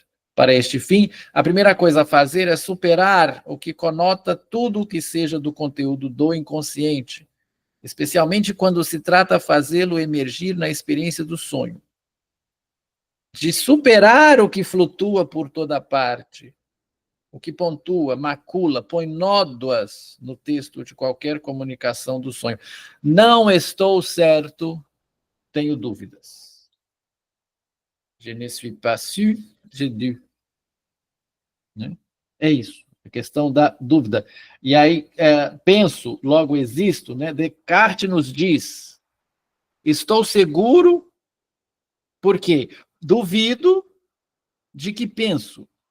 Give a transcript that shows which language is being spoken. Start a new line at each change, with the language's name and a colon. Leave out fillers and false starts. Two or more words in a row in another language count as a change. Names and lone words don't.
Portuguese: Para este fim, a primeira coisa a fazer é superar o que conota tudo o que seja do conteúdo do inconsciente, especialmente quando se trata de fazê-lo emergir na experiência do sonho. De superar o que flutua por toda parte, o que pontua, macula, põe nódoas no texto de qualquer comunicação do sonho. Não estou certo, tenho dúvidas.
French: Je ne suis pas sûr, j'ai dû.
Portuguese: Né? É isso, a questão da dúvida. E aí, penso, logo existo, né? Descartes nos diz, estou seguro, porque duvido de que penso.